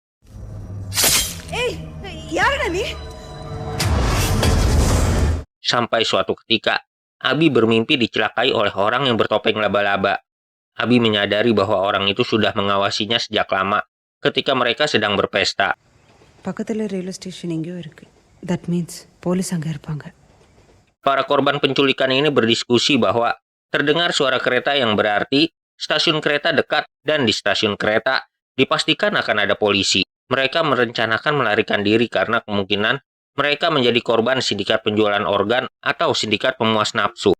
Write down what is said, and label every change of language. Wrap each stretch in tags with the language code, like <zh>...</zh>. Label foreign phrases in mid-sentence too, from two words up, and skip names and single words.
<id>Sampai suatu ketika, Abi bermimpi dicelakai oleh orang yang bertopeng laba-laba. Abi menyadari bahwa orang itu sudah mengawasinya sejak lama ketika mereka sedang berpesta.</id> <en>That means police</en> <ta>அங்க இருப்பாங்க.</ta> <id>Para korban penculikan ini berdiskusi bahwa terdengar suara kereta yang berarti stasiun kereta dekat dan di stasiun kereta dipastikan akan ada polisi. Mereka merencanakan melarikan diri karena kemungkinan mereka menjadi korban sindikat penjualan organ atau sindikat pemuas nafsu.</id>